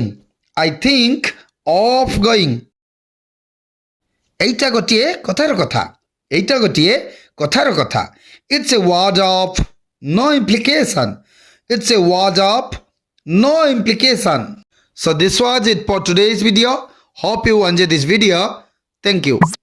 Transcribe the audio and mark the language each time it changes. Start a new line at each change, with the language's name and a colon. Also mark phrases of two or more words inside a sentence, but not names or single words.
English: I think of going.
Odia: এইটা ଗୋଟିଏ କଥାର କଥା। এইটা ଗୋଟିଏ କଥାର କଥା।
English: It's a word of no implication. It's a word of no implication. So this was it for today's video. Hope you enjoyed this video. Thank you.